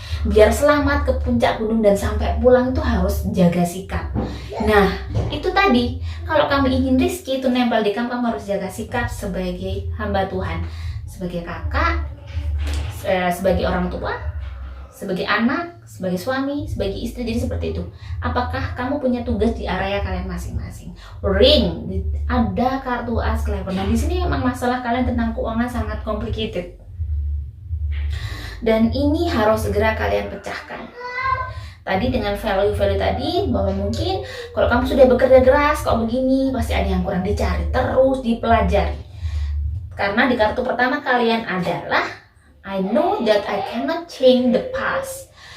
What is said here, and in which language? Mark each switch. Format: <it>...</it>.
<id>Biar selamat ke puncak gunung dan sampai pulang itu harus jaga sikap. Nah, itu tadi, kalau kamu ingin rezeki itu nempel di kamu harus jaga sikap sebagai hamba Tuhan, sebagai kakak, sebagai orang tua, sebagai anak, sebagai suami, sebagai istri. Jadi seperti itu. Apakah kamu punya tugas di area kalian masing-masing? Ring, ada kartu as clever. Nah, di sini memang masalah kalian tentang keuangan sangat complicated. Dan ini harus segera kalian pecahkan. Tadi dengan value-value tadi, bahwa mungkin kalau kamu sudah bekerja keras kok begini, pasti ada yang kurang dicari, terus dipelajari. Karena di kartu pertama kalian adalah</id> <en>I know that I cannot change the past.</en>